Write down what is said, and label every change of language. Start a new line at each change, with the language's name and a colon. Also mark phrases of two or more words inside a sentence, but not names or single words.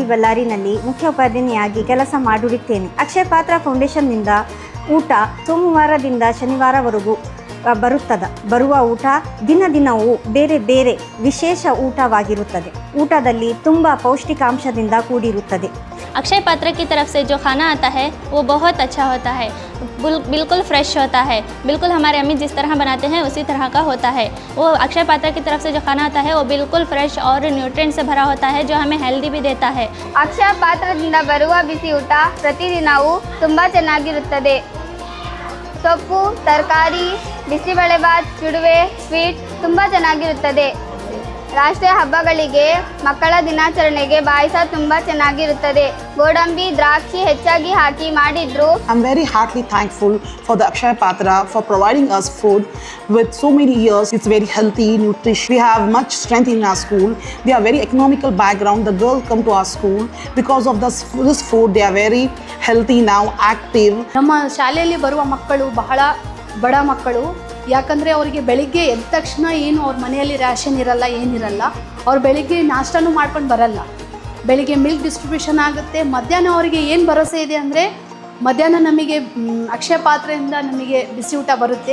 Kannada: ಬಳ್ಳಾರಿನಲ್ಲಿ ಮುಖ್ಯ ಉಪಾಧ್ಯಾಯಿನಿಯಾಗಿ ಕೆಲಸ ಮಾಡುತ್ತಿದ್ದೇನೆ. ಅಕ್ಷಯ ಪಾತ್ರ ಫೌಂಡೇಶನ್ನಿಂದ ಊಟ ಸೋಮವಾರದಿಂದ ಶನಿವಾರವರೆಗೂ ಬರುವ ಊಟ ದಿನವೂ ಬೇರೆ ಬೇರೆ ವಿಶೇಷ ಊಟವಾಗಿರುತ್ತದೆ. ಊಟದಲ್ಲಿ ತುಂಬ ಪೌಷ್ಟಿಕಾಂಶದಿಂದ ಕೂಡಿರುತ್ತದೆ.
Hindi: अक्षय पात्र की तरफ से जो खाना आता है वो बहुत अच्छा होता है, बिल्कुल फ्रेश होता है, बिल्कुल हमारे अम्मी जिस तरह बनाते हैं उसी तरह का होता है. वो अक्षय पात्र की तरफ से जो खाना आता है वो बिल्कुल फ्रेश और न्यूट्रिएंट से भरा होता है, जो हमें हेल्दी भी देता है.
Kannada: ಅಕ್ಷಯ ಪಾತ್ರದಿಂದ ಬರುವ ಬಿಸಿ ಊಟ ಪ್ರತಿದಿನವೂ ತುಂಬ ಚೆನ್ನಾಗಿರುತ್ತದೆ. ಸೊಪ್ಪು, ತರಕಾರಿ, ಬಿಸಿಬೇಳೆಬಾತ್, ಚುಡುವೆ, ಸ್ವೀಟ್ ತುಂಬ ಚೆನ್ನಾಗಿರುತ್ತದೆ. ರಾಷ್ಟ್ರೀಯ ಹಬ್ಬಗಳಿಗೆ ಮಕ್ಕಳ ದಿನಾಚರಣೆಗೆ ಪಾಯಸ ತುಂಬ ಚೆನ್ನಾಗಿರುತ್ತದೆ. ಗೋಡಂಬಿ, ದ್ರಾಕ್ಷಿ ಹೆಚ್ಚಾಗಿ ಹಾಕಿ ಮಾಡಿದ್ರು.
English: I'm very heartily thankful for the Akshaya Patra for providing us food with so many years. It's very healthy, nutritious. We have much strength in our school. They are very economical background. The girls come to our school because of this food. They are very healthy now, active.
Kannada: ನಮ್ಮ ಶಾಲೆಯಲ್ಲಿ ಬರುವ ಮಕ್ಕಳು ಬಹಳ ಬಡ ಮಕ್ಕಳು. ಯಾಕಂದರೆ ಅವರಿಗೆ ಬೆಳಿಗ್ಗೆ ಎದ್ದ ತಕ್ಷಣ ಏನು ಅವ್ರ ಮನೆಯಲ್ಲಿ ರ್ಯಾಷನ್ ಇರಲ್ಲ, ಏನಿರಲ್ಲ. ಅವ್ರು ಬೆಳಿಗ್ಗೆ ನಾಷ್ಟನೂ ಮಾಡ್ಕೊಂಡು ಬರಲ್ಲ. ಬೆಳಿಗ್ಗೆ
English: milk distribution
Kannada: ಆಗುತ್ತೆ. ಮಧ್ಯಾಹ್ನ ಅವರಿಗೆ ಏನು ಭರವಸೆ ಇದೆ ಅಂದರೆ ಮಧ್ಯಾಹ್ನ ನಮಗೆ ಅಕ್ಷಯ ಪಾತ್ರೆಯಿಂದ ನಮಗೆ ಬಿಸಿ ಊಟ ಬರುತ್ತೆ.